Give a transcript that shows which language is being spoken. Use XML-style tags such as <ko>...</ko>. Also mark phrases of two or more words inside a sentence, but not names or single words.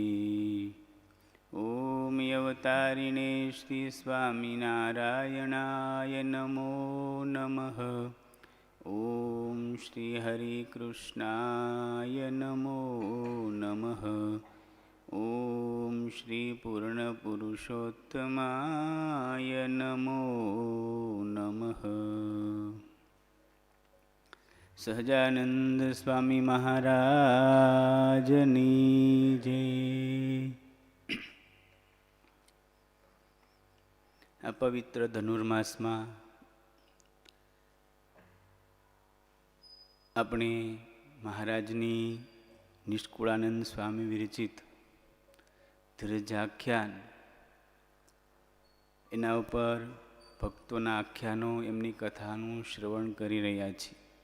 <sa>ॐ अवतारिणे श्रीस्वामिनारायणाय नमो नमः। ॐ श्रीहरिकृष्णाय नमो नमः। ॐ श्रीपूर्णपुरुषोत्तमाय नमो नमः।</sa> <gu>સહજાનંદ સ્વામી મહારાજની જય. આ પવિત્ર ધનુર્માસમાં આપણે મહારાજની નિષ્કુળાનંદ સ્વામી વિરચિત ધીરજાખ્યાન, એના ઉપર ભક્તોના આખ્યાનો, એમની કથાનું શ્રવણ કરી રહ્યા છીએ.</gu>